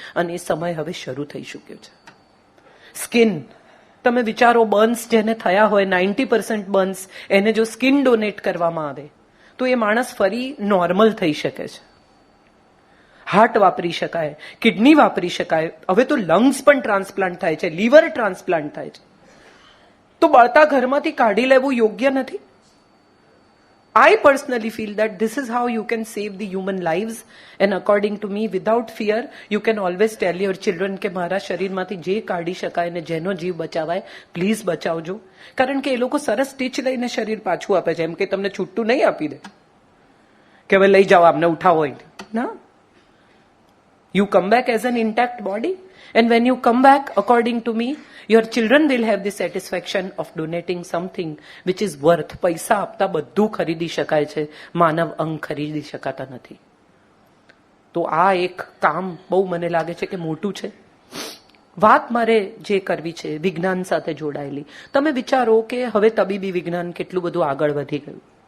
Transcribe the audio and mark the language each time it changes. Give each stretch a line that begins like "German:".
Gujarati: અને એ સમય હવે શરૂ થઈ ચૂક્યો છે. સ્કિન, તમે વિચારો, બર્ન્સ જેને થયા હોય, 90% બર્ન્સ, એને જો સ્કિન ડોનેટ કરવામાં આવે તો એ માણસ ફરી નોર્મલ થઈ શકે છે. હાર્ટ વાપરી શકાય, કિડની વાપરી શકાય, હવે તો લંગ્સ પણ ટ્રાન્સપ્લાન્ટ થાય છે, લીવર ટ્રાન્સપ્લાન્ટ થાય છે. તો બળતા ઘરમાંથી કાઢી લેવું યોગ્ય નથી.
English: I personally feel that this is how you can save the human lives, and according to me, without fear, you can always tell your children
Gujarati: કે મારા શરીરમાંથી જે કાઢી શકાય ને જેનો જીવ બચાવાય પ્લીઝ બચાવજો. કારણ કે એ લોકો સરસ સ્ટીચ લઈને શરીર પાછું આપે છે, એમ કે તમને છૂટું નહીં આપી દે કે હવે લઈ જાઓ આમને ઉઠાવો. ના,
English: you come back as an intact body, and when you come back, according to me, your children will have the satisfaction of donating something which is worth.
Gujarati: પૈસા આપતા બધું ખરીદી શકાય છે, માનવ અંગ ખરીદી શકાતા નથી. તો આ એક કામ બહુ મને લાગે છે કે મોટું છે. વાત મારે જે કરવી છે વિજ્ઞાન સાથે જોડાયેલી. તમે વિચારો કે હવે તબીબી વિજ્ઞાન કેટલું બધું આગળ વધી ગયું.